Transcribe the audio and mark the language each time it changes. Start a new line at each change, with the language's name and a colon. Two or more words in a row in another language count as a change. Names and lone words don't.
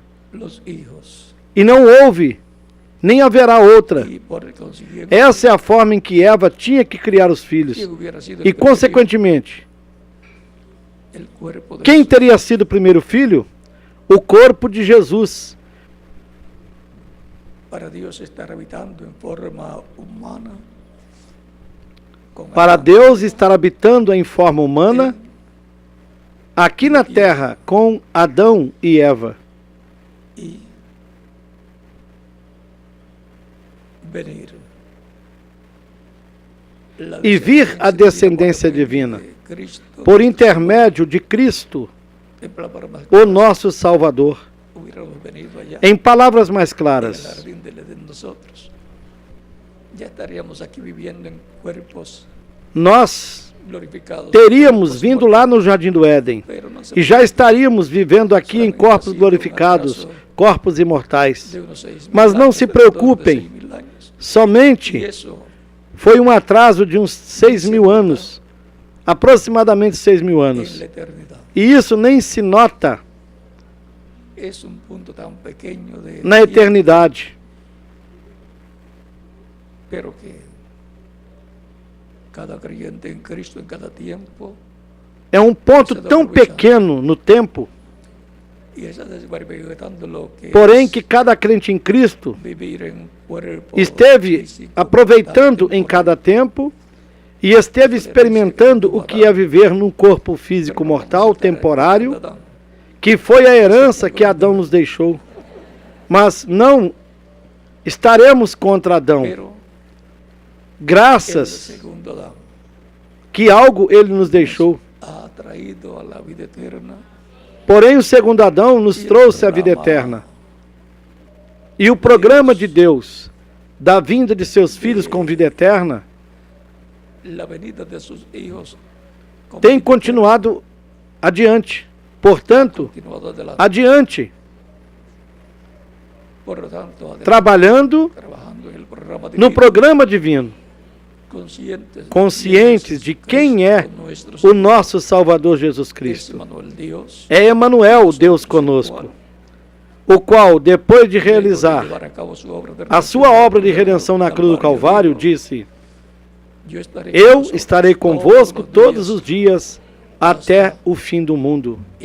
Spanish: los hijos
Portuguese: E não houve, nem haverá outra.
Spanish: y por consiguiente
Portuguese: Essa é a forma em que Eva tinha que criar os filhos.
Spanish: ¿quién hubiera sido
Portuguese: E,
Spanish: el primer
Portuguese: consequentemente,
Spanish: hijo? El cuerpo de
Portuguese: quem
Spanish: Jesús.
Portuguese: teria sido o primeiro filho? O corpo de Jesus.
Spanish: Para Dios estar habitando en forma humana con
Portuguese: Para
Spanish: Adán
Portuguese: Deus estar habitando em forma humana aqui na terra com Adão e Eva.
Spanish: y venir
Portuguese: e vir a descendência divina,
Spanish: de Cristo,
Portuguese: por intermédio de Cristo,
Spanish: en palabras más
Portuguese: o nosso Salvador.
Spanish: hubiéramos venido allá
Portuguese: Em palavras mais
Spanish: en el
Portuguese: claras,
Spanish: jardín del Edén nosotros, ya estaríamos aquí viviendo en cuerpos
Portuguese: nós
Spanish: glorificados,
Portuguese: teríamos
Spanish: cuerpos
Portuguese: vindo lá no Jardim do Éden
Spanish: pero no se
Portuguese: e já estaríamos vivendo aqui em corpos glorificados, corpos imortais.
Spanish: de unos 6.000
Portuguese: Mas não
Spanish: años,
Portuguese: se
Spanish: alrededor de
Portuguese: preocupem,
Spanish: 6.000 años. Y
Portuguese: somente
Spanish: eso
Portuguese: foi um atraso de uns 6.000 anos, aproximadamente 6.000
Spanish: en
Portuguese: anos.
Spanish: la eternidad.
Portuguese: E isso nem se nota
Spanish: Es un punto tan pequeño de
Portuguese: na
Spanish: tiempo,
Portuguese: eternidade.
Spanish: pero que cada creyente en Cristo en cada tiempo,
Portuguese: É um ponto tão pequeno no tempo,
Spanish: y esa desbarbegatando lo que
Portuguese: porém
Spanish: es
Portuguese: que cada crente em Cristo
Spanish: vivir en un cuerpo
Portuguese: esteve
Spanish: físico,
Portuguese: aproveitando
Spanish: tan
Portuguese: em cada
Spanish: temporal,
Portuguese: tempo e esteve experimentando o que é viver num corpo físico mortal, temporário, que foi a herança que Adão nos deixou. Mas não estaremos contra Adão,
Spanish: pero el
Portuguese: graças
Spanish: segundo Adán
Portuguese: que algo ele nos deixou.
Spanish: ha traído a la vida eterna.
Portuguese: Porém, o segundo Adão nos trouxe a vida eterna. E o programa de Deus, da vinda de seus filhos com vida eterna,
Spanish: La venida de sus hijos
Portuguese: tem continuado adiante. Portanto,
Spanish: continuado adelante.
Portuguese: adiante,
Spanish: Por lo tanto, adelante,
Portuguese: trabalhando
Spanish: trabajando en el programa
Portuguese: no divino, programa divino, conscientes de quem é o nosso Salvador Jesus Cristo. É Emanuel, Deus conosco, o qual, depois de realizar a sua obra de redenção na cruz do Calvário, disse: Eu estarei convosco todos os dias até o fim do mundo.